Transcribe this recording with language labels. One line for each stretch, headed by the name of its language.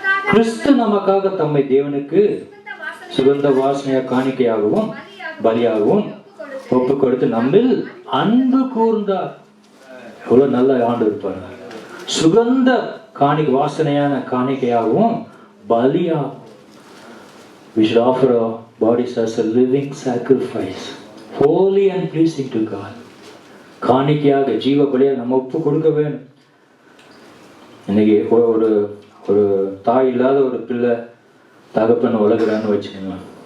Tamil: கிறிஸ்து நமக்காக தம்மை தேவனுக்கு சுகந்த வாசனையா காணிக்கையாகவும் பலியாகவும் ஒப்பு கொடுத்து நம்மில் அன்பு கூர்ந்தார். எவ்வளவு நல்ல ஆண்டு இருப்பார். சுகந்த வாசனையான காணிக்கையாகவும் பலியாகும்.
English: We should offer our bodies as a living sacrifice, holy and pleasing to God.
Tamil: காணிக்கையாக ஜீவ பலியாக நம்ம ஒப்பு கொடுக்க வேணும். இன்னைக்கு ஒரு ஒரு தாய் இல்லாத ஒரு பிள்ளை தகப்பன் வளர்க்குறான்னு வச்சுக்கோங்க.